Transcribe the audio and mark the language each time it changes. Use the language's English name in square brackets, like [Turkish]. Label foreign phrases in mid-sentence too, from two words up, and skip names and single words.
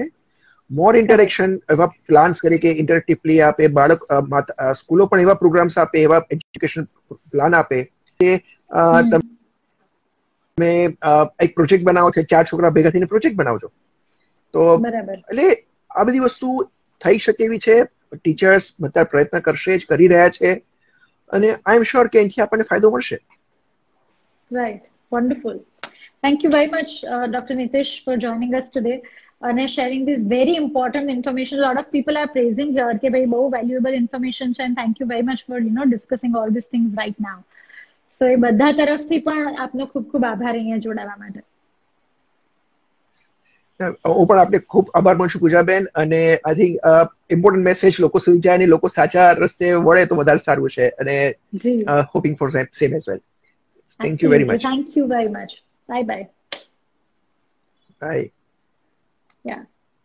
[English] more interaction, [Gujarati] એવા પ્લાન્સ કરી કે [English] interactive play [Gujarati] આપે, બાળક સ્કૂલો પણ એવા પ્રોગ્રામ્સ આપે, એવા [English] education plan [Gujarati] આપે કે તમે એક પ્રોજેક્ટ બનાવો છે, 4 છોકરા ભેગા થઈને પ્રોજેક્ટ બનાવજો. તો એટલે આ બધી વસ્તુ થઈ શકે એવી છે. ટીચર્સ બધા પ્રયત્ન કરશે જ, કરી રહ્યા છે, અને [English] I am sure [Gujarati] કે એનાથી આપણને ફાયદો મળશે. [English] Right. Wonderful. Thank you very much, Dr. Nitish, for joining us today and sharing this very important information. A lot of people are praising here [Gujarati] કે ભાઈ બહુ [English] valuable information છે, and thank you very much for discussing all these things right now. [Gujarati] So એ બધા તરફથી પણ આપનો ખૂબ ખૂબ આભાર અહીંયા જોડાવા માટે. હું પણ આપને ખૂબ આભાર માનું છું પૂજાબેન, અને [English] I think important message [Gujarati] લોકો સુધી જાય અને લોકો સાચા રસ્તે વળે તો વધારે સારું છે, અને [English] hoping for same as well. Thank you very much. Thank you very much. Bye bye. Bye. Yeah.